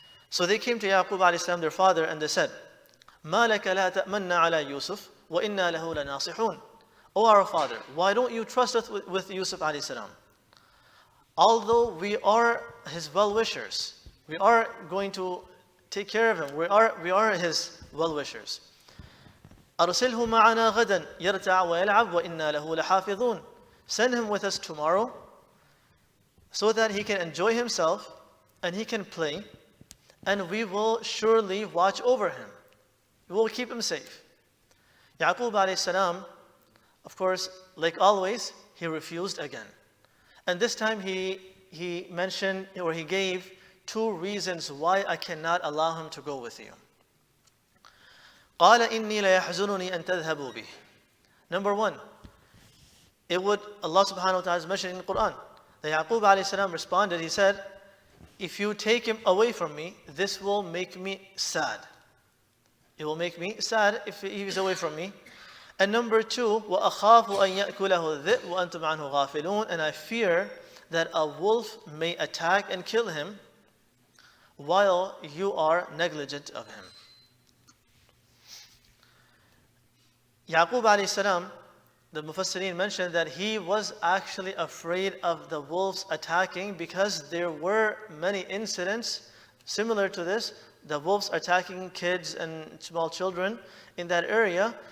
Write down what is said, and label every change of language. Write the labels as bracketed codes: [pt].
[en] So they came to Yaqub alayhi salam, their father, and they said, [ar] مَا لَكَ لَا تَأْمَنَّ عَلَى يُوسُفَ وَإِنَّا لَهُ لَنَاصِحُونَ. [en] O our father, why don't you trust us with Yusuf alayhi salam? Although we are his well-wishers, we are going to take care of him, we are his well-wishers. [ar] أرسله معنا غدا يرتع ويلعب وإنا له لحافظون. [en] Send him with us tomorrow so that he can enjoy himself and he can play, and we will surely watch over him. We will keep him safe. Yaqub alayhi salam, of course, like always, he refused again. And this time he mentioned, or he gave 2 reasons why I cannot allow him to go with you. [ar] قال إني ليحزنني أن تذهبوا به. [en] Number 1, Allah subhanahu wa ta'ala is mentioning in the Quran, that Yaqub alayhi salam responded, he said, if you take him away from me, this will make me sad. It will make me sad if he is away from me. And number 2, [ar] وَأَخَافُ أَن يَأْكُلَهُ الذِّئْبُ وَأَنْتُمْ عَنْهُ غَافِلُونَ. [en] And I fear that a wolf may attack and kill him while you are negligent of him. Yaqub alayhi salam, the Mufassirin mentioned that he was actually afraid of the wolves attacking because there were many incidents similar to this, the wolves attacking kids and small children in that area.